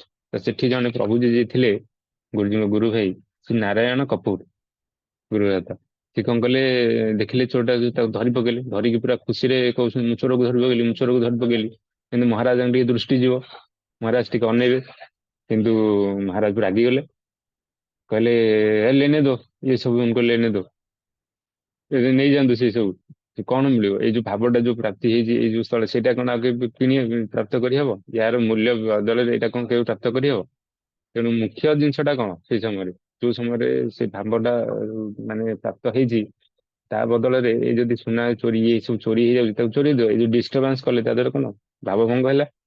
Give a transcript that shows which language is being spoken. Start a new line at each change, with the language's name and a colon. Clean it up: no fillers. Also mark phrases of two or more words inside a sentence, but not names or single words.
Odia: ତ ସେଠି ଜଣେ ପ୍ରଭୁଜୀ ଯିଏ ଥିଲେ ଗୁରୁଜୀଙ୍କ ଗୁରୁ ଭାଇ ସେ ନାରାୟଣ କପୁର ଗୁରୁଦାତା, ସେ କଣ କଲେ ଦେଖିଲେ ଚୋରଟା ତାକୁ ଧରି ପକେଇଲେ, ଧରିକି ପୁରା ଖୁସିରେ କହୁଛନ୍ତି ମୁଁ ଚୋରକୁ ଧରି ପକେଇଲି, ମୁଁ ଚୋରକୁ ଧରି ପକେଇଲି। କିନ୍ତୁ ମହାରାଜାଙ୍କୁ ଟିକେ ଦୃଷ୍ଟି ଯିବ, ମହାରାଜ ଟିକେ ଅନେଇବେ, କିନ୍ତୁ ମହାରାଜ ରାଗିଗଲେ, କହିଲେ
Hindi: ए लेने दो, ये सब उनको लेने दो,
Odia: ନେଇଯାଆନ୍ତୁ ସେ ସବୁ। କଣ ମିଳିବ ଏଇ ଯୋଉ ଭାବଟା ଯୋଉ ପ୍ରାପ୍ତି ହେଇଛି ଏଇ ଯୋଉ ସ୍ଥଳ, ସେଇଟା କଣ ଆଉ କେବେ କିଣି ପ୍ରାପ୍ତ କରିହବ? ୟାର ମୂଲ୍ୟ ବଦଳରେ ଏଇଟା କଣ କେବେ ପ୍ରାପ୍ତ କରିହବ? ତେଣୁ ମୁଖ୍ୟ ଜିନିଷଟା କଣ ସେଇ ସମୟରେ, ଯୋଉ ସମୟରେ ସେ ଭାବଟା ମାନେ ପ୍ରାପ୍ତ ହେଇଛି, ତା ବଦଳରେ ଏଇ ଯଦି ସୁନା ଚୋରି ଏଇ ସବୁ ଚୋରି ହେଇଯାଉଛି ତାକୁ ଚୋରି ଦିଅ, ଏଇ ଯୋଉ ଡିଷ୍ଟର୍ବାନ୍ସ କଲେ ତା ଦ୍ୱାରା କଣ ଭାବ ଭଙ୍ଗ ହେଲା।